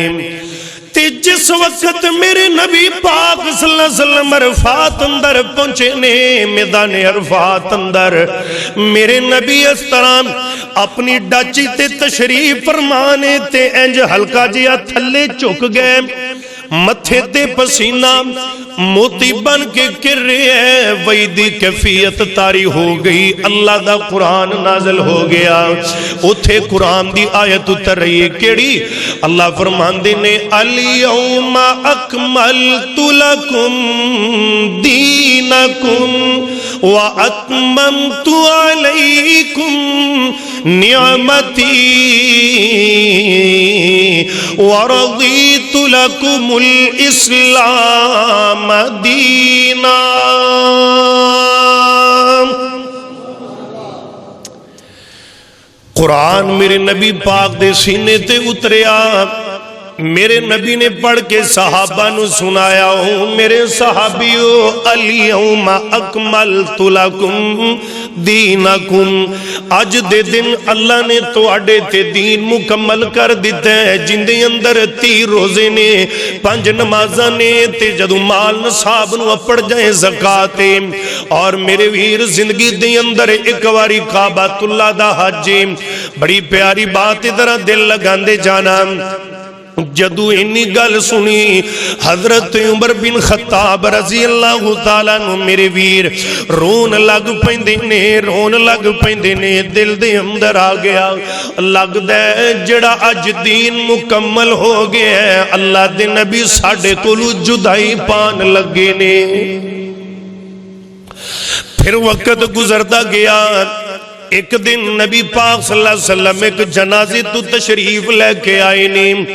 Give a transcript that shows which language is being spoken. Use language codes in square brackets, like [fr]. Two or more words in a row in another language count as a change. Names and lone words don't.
[pa] تے جس وقت میرے نبی پاک [ar] صلی اللہ علیہ وسلم [pa] عرفات اندر پہنچے نے، میدان عرفات اندر میرے نبی اس طرح اپنی ڈاچی تے تشریف فرمانے تے انج ہلکا جیا تھلے چک گئے، متھے تے پسینہ موتی بن کے گر رہے ہیں، وہی دی کیفیت تاری ہو گئی۔ اللہ دا قرآن نازل ہو گیا، اتھے قرآن دی آیت اتر رہی ہے کیڑی؟ اللہ فرماندے نے [ar] الیوم اکملت لکم دینکم واتممت علیکم نعمتی ورضیت لکم الاسلام [pa] مدینہ۔ قرآن میرے نبی پاک دے سینے تے اتریا، میرے نبی نے پڑھ کے صحابہ نو سنایا ہوں، میرے صحابیو [ar] الیوم اکملت لکم دینکم، [pa] اج دے دن اللہ نے تواڈے تے دین مکمل کر دیتا ہے، جن دے اندر 30 روزے نے، 5 نمازاں نے، تے جدو مال نصاب نو اپڑ جائیں زکات، اور میرے ویر زندگی دے اندر ایک واری کعبۃ اللہ دا حج، بڑی پیاری بات ادھر دل لگاندے جانا۔ جدو انی گل سنی حضرت عمر بن خطاب [ar] رضی اللہ تعالیٰ عنہ [pa] میرے ویر رون لگ پیندے نے، رون لگ پیندے نے، دل دے اندر آ گیا، لگ دے جڑا اج دین مکمل ہو گیا ہے، اللہ دے نبی ساڑھے کولو جدائی پان لگے نے۔ پھر وقت گزرتا گیا، ایک دن نبی پاک [ar] صلی اللہ علیہ وسلم [pa] ایک جنازے تو تشریف لے کے آئے نے،